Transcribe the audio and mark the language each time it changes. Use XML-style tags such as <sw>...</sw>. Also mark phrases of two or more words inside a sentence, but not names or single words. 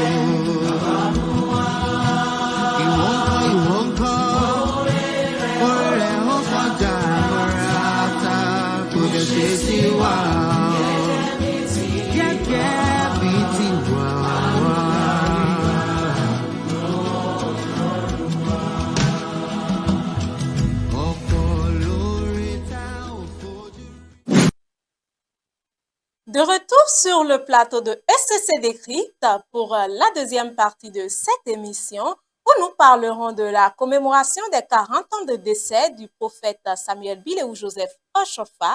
<yo>Ìwọ ńkọ́, oore rẹ̀ ó kọjá àràtà. Kò dẹ̀ ṣe sí wa gẹ́gẹ́ bí tiwa wá.</yo> <fr>De retour sur le plateau de SCC Décrypte pour la deuxième partie de cette émission où nous parlerons de la commémoration des 40 ans de décès du prophète Samuel Biléou Joseph Oshofa.</fr>